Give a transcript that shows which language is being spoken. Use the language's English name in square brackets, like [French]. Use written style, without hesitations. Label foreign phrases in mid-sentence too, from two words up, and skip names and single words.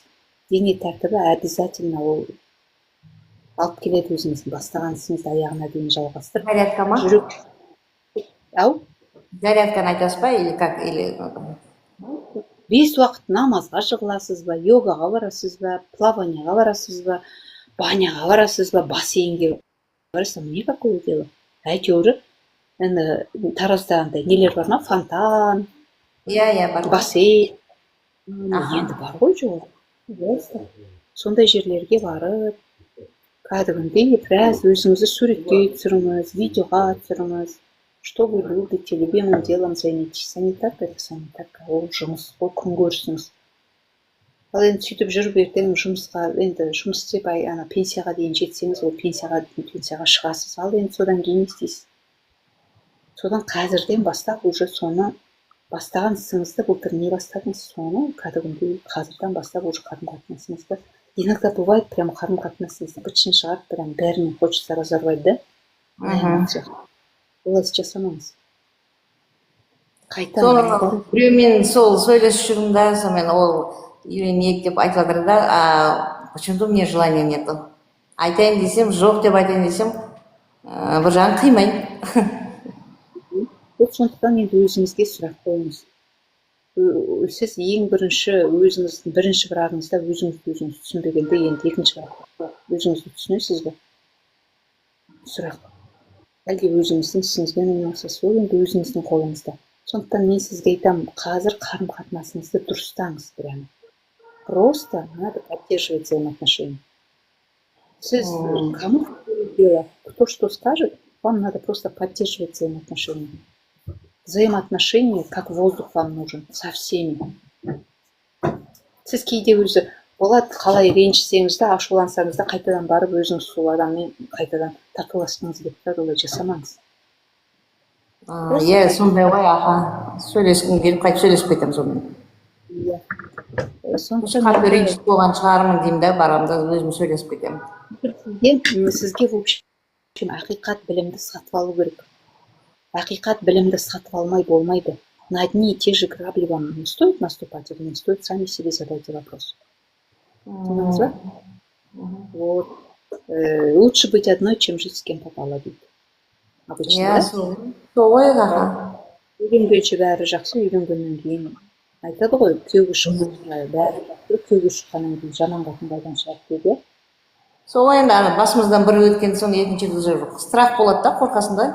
[Kazakh] Дене тәртібі обязательно ол алып келеді өзіңіздің бастаған ісіңізді аяғына дейін жалғастырып. Зарядка ма? Ау? Зарядканы айтасыз ба, [Russian] или как? [Kazakh] 5 уақыт намазға жығыласыз ба, йогаға барасыз ба, плаванияға барасыз ба, баняға барасыз ба, бассейнге барасыз ба, [Russian] не какое дело? [Kazakh] Әйтеуір, енді Таразда андай нелер бар ма? Фонтан, бар. бассейн. Енді бар ғой жоқ. Сондай жерлерге барып, кәдімгідей біраз өзіңізді суретке түсіріңіз, видеоға түсіріңіз. [Russian] Что вы любите, любимым делом займитесь. [Kazakh] Санитарка это санитарка, ол жұмыс, ол күн көрісіңіз. Ал енді сөйтіп жүріп ертең жұмысқа, енді жұмыс істеп пенсияға дейін жетсеңіз, ол пенсияға шығасыз. Ал енді содан кейін не істейсіз? Содан қазірден бастап уже соны бастаған ісіңізді былтыр не бастадыңыз, соны кәдімгідей қазірден бастап уже қарым-қатынасыңызды. [Russian] Иногда бывает прям [Kazakh] қарым-қатынасыңызды бытшын шығарып, [Russian] прям бәрінен хочется разорвать, да? [Kazakh] Олай жасамаңыз. Қайта біреумен сол сөйлесіп жүрмін да, сонымен ол үйленейік деп айтып жатыр да, [Russian] почему-то у меня желания нету. [Kazakh] Айтайын десем, жоқ деп айтайын десем, бір жағын қимаймын. Сондықтан енді өзіңізге сұрақ қойыңыз. Сіз ең өзіңіздің бірінші бірағыңызда өзіңізді түсінбегенде, енді екінші бірағыңызда өзіңізді түсінесіз бе? Сұрақ. Әлде өзіңіздің ісіңізбен айналысасыз, ол енді өзіңіздің қолыңызда. Сондықтан мен сізге айтамын, қазір қарым-қатынасыңызды дұрыстаңыз прямо. [Russian] Просто надо поддерживать взаимоотношения. [Kazakh] Сіз [Russian] кому дело, кто что скажет, вам надо просто поддерживать взаимоотношения. Взаимоотношения, как воздух вам нужен, со всеми. [Kazakh] Сіз кейде өзі болады, қалай ренжісеңіз де, ашулансаңыз да, қайтадан барып өзіңіз сол адаммен қайтадан татуласқыңыз келіп тұрады, олай жасамаңыз. Иә, сондай ғой, сөйлескім келіп қайтып сөйлесіп кетемін сонымен. Иә. Қатты ренжіп болған шығармын деймін да, барамын да өзім сөйлесіп кетемін. Сізге [Russian] в общем [Kazakh] ақиқат білімді сатып алу керек. Ақиқат білімді сатып алмай болмайды. [Russian] на одни и те же грабли вам не стоит наступать или не стоит, сами себе задайте вопрос. Понимаете, да? Вот. Лучше быть одной, чем жить с кем попало, [Kazakh] дейді. [Russian] Обычно, [Kazakh] иә [Russian] да? [Kazakh] сол ғой аха. Үйленгенше бәрі жақсы, үйленгеннен кейін айтады ғой, күйеуге шыққаннан бәрі жақсы, күйеуге шыққаннан кейін жаман қатын қайдан шығады дейді. Сол енді ана басымыздан бір өткен соң екінші [Russian] уже страх [Kazakh] болады да, қорқасың да.